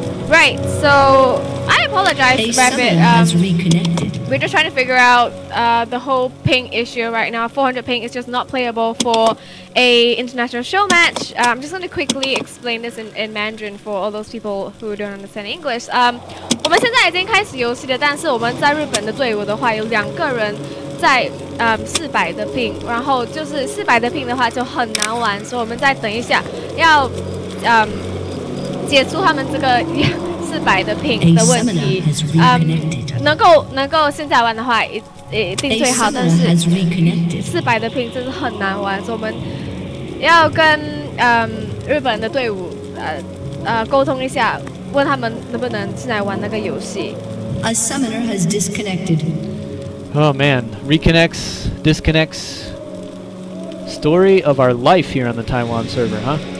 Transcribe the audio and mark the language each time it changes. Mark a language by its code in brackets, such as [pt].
[en] Right, so I apologize, Rapid. We're just trying to figure out the whole ping issue right now. 400 ping is just not playable for a international show match. I'm just going to quickly explain this in Mandarin for all those people who don't understand English. [zh] 我们现在已经开始游戏了，但是我们在日本的队伍的话，有2个人在400的ping，然后就是400的ping的话就很难玩，所以我们再等一下，要解除他们这个400的ping的问题。能够现在玩的话，一定最好，但是400的ping真是很难玩，所以我们要跟日本的队伍沟通一下，问他们能不能进来玩那个游戏。 [en] A summoner has disconnected. Oh man, reconnects, disconnects. Story of our life here on the Taiwan server, huh?